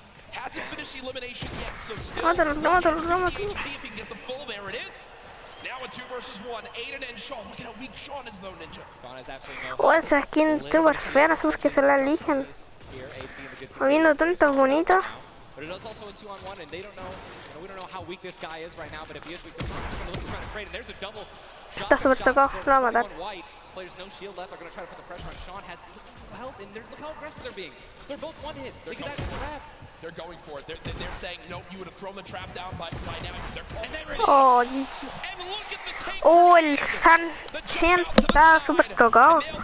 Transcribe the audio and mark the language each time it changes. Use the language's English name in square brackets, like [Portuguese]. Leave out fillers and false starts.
[English] Hasn't finished the elimination yet, so still [Spanish] Mátalo, mátalo, mátalo. [English] see if he can get the full. There it is. Now a 2 versus 1. Aiden and Sean. Look at how weak Sean is though, Ninja. [Spanish] Oh, esa skin súper fea, no sé por qué se la eligen. Habiendo tantos bonitos. [English] But it is also a 2-on-1, and they don't know. We don't know how weak this guy is right now. But if he is weak, they're going to try to trade. And there's a double shot. [Spanish] Está súper tocado, lo va a matar. [English] Players no shield left. They're going to try to put the pressure on. Sean has health, and look how aggressive they're being. They're both one hit. They can actually grab. They're going for it. They're saying, no, you would have thrown the trap down by now. Oh, GG. [Spanish] Oh, el San está súper tocado.